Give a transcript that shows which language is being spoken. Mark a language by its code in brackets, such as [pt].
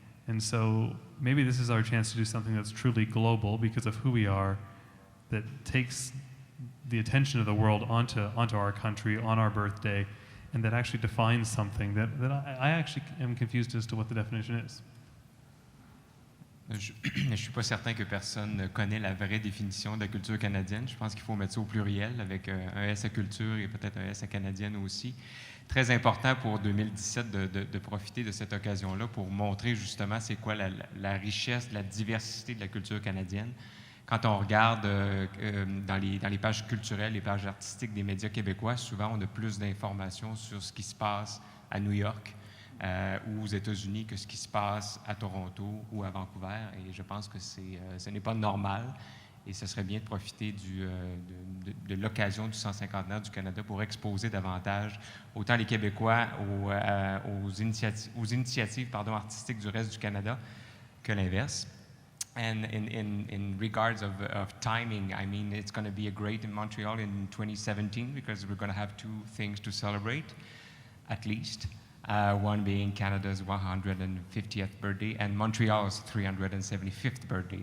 [en] And so maybe this is our chance to do something that's truly global because of who we are, that takes the attention of the world onto our country, on our birthday, and that actually defines something that I actually am confused as to what the definition is. [fr] Je ne suis pas certain que personne connaît la vraie définition de la culture canadienne. Je pense qu'il faut mettre ça au pluriel avec un S à culture et peut-être un S à canadienne aussi. Très important pour 2017 de profiter de cette occasion-là pour montrer justement c'est quoi la richesse, la diversité de la culture canadienne. Quand on regarde dans les pages culturelles, les pages artistiques des médias québécois, souvent on a plus d'informations sur ce qui se passe à New York, ou aux États-Unis que ce qui se passe à Toronto ou à Vancouver. Et je pense que ce n'est pas normal. Et ce serait bien de profiter de l'occasion du 150 du Canada pour exposer davantage autant les Québécois aux initiatives artistiques du reste du Canada que l'inverse. [en] And in regards of timing, I mean, it's going to be a great in Montreal in 2017 because we're going to have two things to celebrate, at least. One being Canada's 150th birthday and Montreal's 375th birthday.